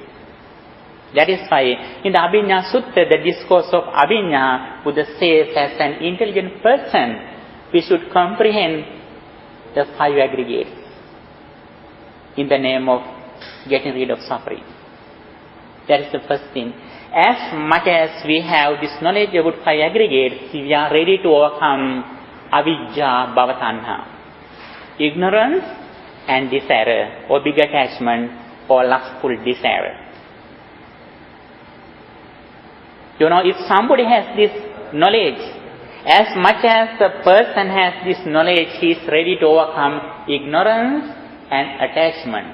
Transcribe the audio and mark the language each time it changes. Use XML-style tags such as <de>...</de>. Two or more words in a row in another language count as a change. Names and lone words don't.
<en>That is why in the Abhiññā Sutta, the discourse of Abhiññā, Buddha says as an intelligent person, we should comprehend the 5 aggregates in the name of getting rid of suffering. That is the first thing. As much as we have this knowledge about 5 aggregates, we are ready to overcome</en> <pi>avijja bhava tanha,</pi> <en>ignorance and desire, or big attachment, or lustful desire. You know, if somebody has this knowledge, as much as a person has this knowledge, he is ready to overcome ignorance and attachment.</en>